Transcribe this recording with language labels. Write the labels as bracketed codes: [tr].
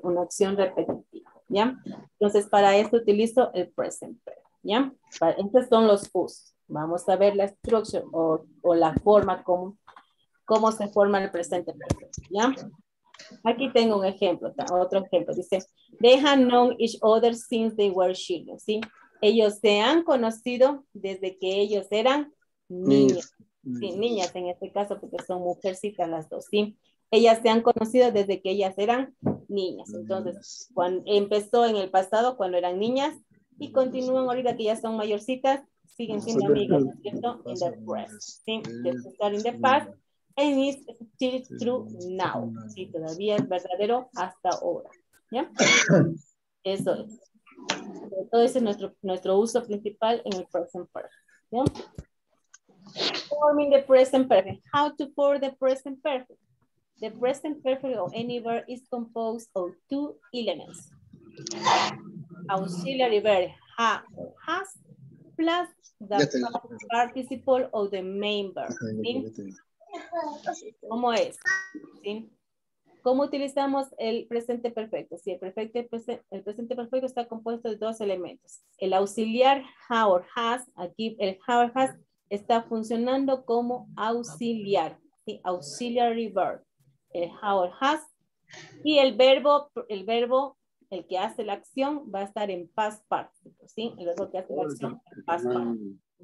[es] Una acción repetitiva, ¿ya? Entonces, para esto utilizo el present perfect, ¿ya? Estos son los usos. Vamos a ver la estructura o la forma cómo se forma el presente perfecto, ¿ya? Aquí tengo un ejemplo, otro ejemplo. Dice, [en] they have known each other since they were children, ¿sí? [es] Ellos se han conocido desde que ellos eran niños. Sí, niñas en este caso, porque son mujercitas las dos, ¿sí? Ellas se han conocido desde que ellas eran niñas. Entonces, cuando empezó en el pasado, cuando eran niñas, y continúan ahorita que ya son mayorcitas, siguen siendo amigas, ¿no es cierto? [en] In the past, ¿sí? Just start in the past, and it's still true now. [es] Sí, todavía es verdadero hasta ahora, ¿ya? Eso es. Todo ese es nuestro uso principal en el present perfect, ¿ya? [en] Forming the present perfect. How to form the present perfect? The present perfect of any verb is composed of 2 elements. Auxiliary verb ha or has plus the participle of the main verb. [es] ¿Sí? ¿Cómo es? ¿Sí? ¿Cómo utilizamos el presente perfecto? Sí, el presente perfecto está compuesto de 2 elementos. El auxiliar [en] ha or has, [es] aquí el ha or has está funcionando como auxiliar, ¿sí? [en] Auxiliary verb. [es] El ha or has y el verbo, el que hace la acción va a estar en past participle, ¿sí? El verbo que hace la acción en past participle.